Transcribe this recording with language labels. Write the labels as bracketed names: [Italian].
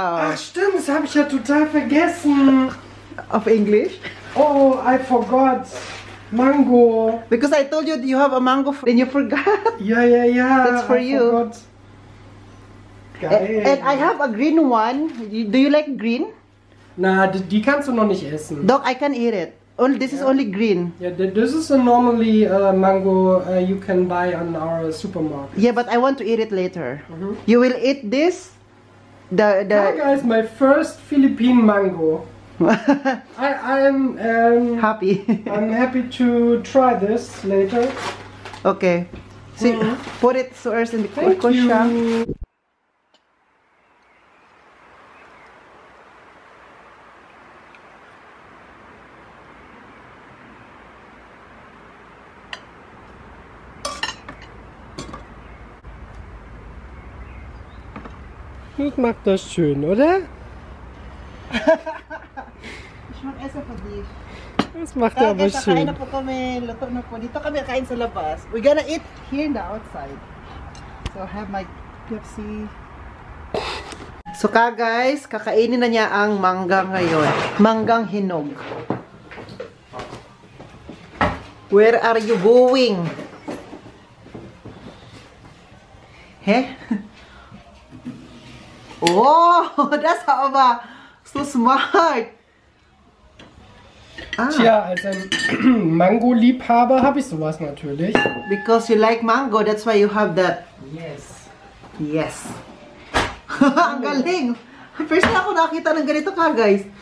[German] Ach stimmt, das habe ich ja total vergessen. [English] Of English? Oh, I forgot. Mango. Because I told you you have a mango and you forgot. [German] Ja, ja, ja. [English] That's for you. Forgot. Geil. And I have a green one. Do you like green? [German] Na, die kannst du noch nicht essen. [English] Dog, I can eat it. Only this is only green. Yeah, this is a normally mango you can buy on our supermarket. Yeah, but I want to eat it later. You will eat this? Hi guys, my first Philippine mango. I'm happy. I'm happy to try this later. Okay. See, put it first in the Thank you. [German] Das macht das schön, oder? Ich mag Essen für dich. Das macht er aber schön. [Filipino] Kakain na po kami, luto na po. Dito kami kain sa labas. [English] We're gonna eat here in the outside. So I have my Pepsi. [Filipino] So guys, kakainin na niya ang mangga ngayon. Manggang hinog. [English] Where are you going? Heh? [German] Oh, das aber so smart. Tja, als ein Mango-Liebhaber habe ich sowas natürlich. [English] Because you like mango, that's why you have that. Yes. [Filipino] Yes. Ang galing. First na ako nakita ng ganito ka, guys.